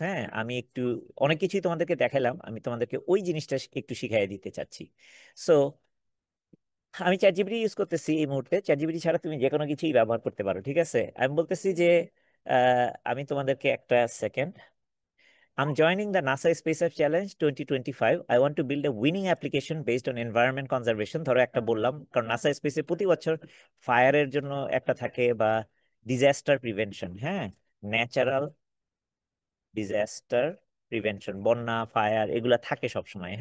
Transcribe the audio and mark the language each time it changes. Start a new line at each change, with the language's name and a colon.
Bangla: হ্যাঁ, আমি একটু অনেক কিছুই তোমাদেরকে দেখালাম, আমি তোমাদেরকে ওই জিনিসটা একটু শিখাই দিতে চাচ্ছি। সো আমি চ্যাট জিপিটি ইউজ করতেছি এই মুহূর্তে। চ্যাট জিপিটি ছাড়া তুমি যে কোনো কিছুই ব্যবহার করতে পারো। ঠিক আছে, আমি বলতেছি যে আমি তোমাদেরকে একটা second,
English: I'm joining the NASA Space App Challenge 2025. I want to build a winning application based on environment conservation.
Bangla: ধরো একটা বললাম, কারণ নাসা স্পেসে প্রতি বছর ফায়ারের জন্য একটা থাকে, বা ডিজাস্টার প্রিভেনশন। হ্যাঁ, ন্যাচারাল ডিজাস্টার প্রিভেনশন, বন্যা, ফায়ার, এগুলা থাকে সব সময়।